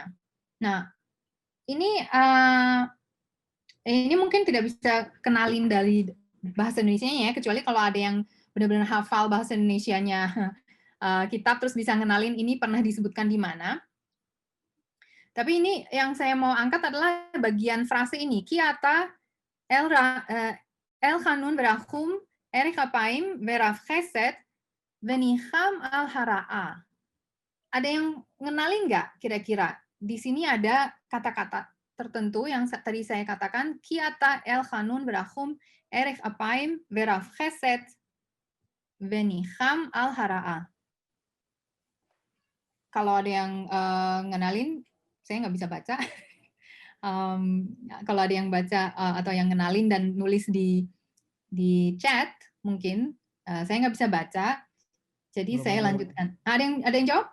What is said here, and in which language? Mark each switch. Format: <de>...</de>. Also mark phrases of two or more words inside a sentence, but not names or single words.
<id>Nah, ini mungkin tidak bisa kenalin dari bahasa Indonesianya ya, kecuali kalau ada yang benar-benar hafal bahasa Indonesianya kitab terus bisa kenalin ini pernah disebutkan di mana. Tapi ini yang saya mau angkat adalah bagian frase ini,</id> <he>כי אתה אל חנון ורחום ארך אפים ורב חסד ונחם על הרעה.</he> <id>Ada yang ngenalin nggak kira-kira? Di sini ada kata-kata tertentu yang tadi saya katakan,</id> <he>כי אתה אל חנון ורחום ארך אפים ורב חסד ונחם על הרעה.</he> <id>Kalau ada yang ngenalin, saya nggak bisa baca. Kalau ada yang baca atau yang ngenalin dan nulis di chat, mungkin saya nggak bisa baca. Jadi saya lanjutkan. Ada yang jawab?</id>